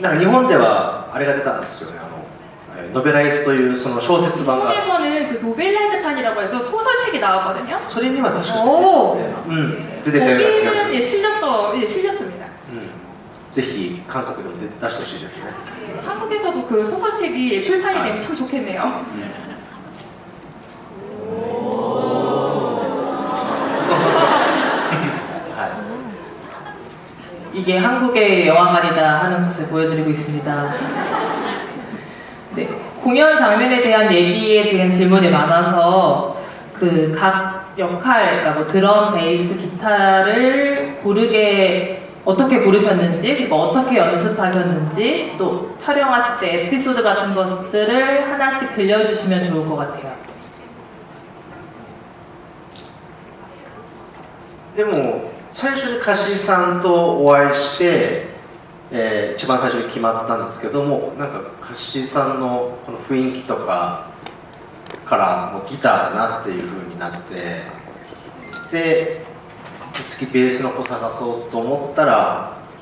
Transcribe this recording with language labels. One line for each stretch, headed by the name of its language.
Japanese: なんか日本ではあれが出たんですよねノベライズというその小説版が
Korean: 일본에서는 그 노벨라이즈판이라고 해서 소설책이 나왔거든요.
Japanese: それには確かお出てたような気がす
Korean: 거기는
Japanese: る
Korean: 예, 실렸습니다.
Japanese: ぜひ韓国でも出してほしいですね
Korean: 예, 한국에서도 그 소설책이 출판이 되면 참 좋겠네요. 이게 한국의 영화관이다 하는 것을 보여드리고 있습니다. 네, 공연 장면에 대한 얘기에 대한 질문이 많아서 그 각 역할, 그러니까 뭐 드럼, 베이스, 기타를 고르게 어떻게 고르셨는지, 뭐 어떻게 연습하셨는지, 또 촬영하실 때 에피소드 같은 것들을 하나씩 들려주시면 좋을 것 같아요.
Japanese: でも最初に貸井さんとお会いして、一番最初に決まったんですけどもなんか貸井さんのこの雰囲気とかからもうギターだなっていう風になってで次ベースの子探そうと思ったら